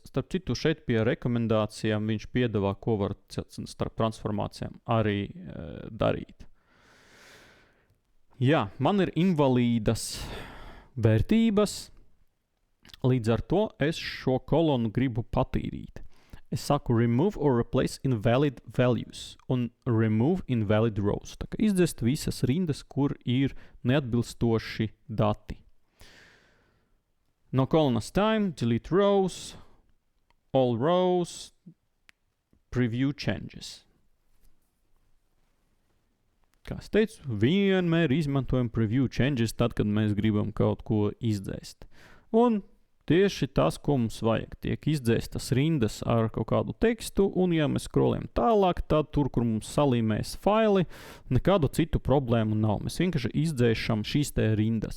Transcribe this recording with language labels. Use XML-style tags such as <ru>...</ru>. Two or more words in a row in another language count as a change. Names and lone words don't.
<lv>Starp citu, šeit pie rekomendācijām viņš piedāvā, ko var starp transformācijām arī darīt. Jā, man ir invalīdas vērtības, līdz ar to es šo kolonu gribu patīrīt. Es saku</lv> <en>remove or replace invalid values</en> <lv>un</lv> <en>remove invalid rows.</en> <lv>Tā kā izdzest visas rindas, kur ir neatbilstoši dati. No kolonas</lv> <en>time, delete rows, all rows, preview changes.</en> <lv>Kā es teicu, vienmēr izmantojam</lv> <en>preview changes</en> <lv>tad, kad mēs gribam kaut ko izdzēst. Un tieši tas, ko mums vajag, tiek izdzēstas rindas ar kaut kādu tekstu, un ja mēs scrollējam tālāk, tad tur, kur mums salīmēs faili, nekādu citu problēmu nav. Mēs vienkārši izdzēšam šīs te rindas.</lv>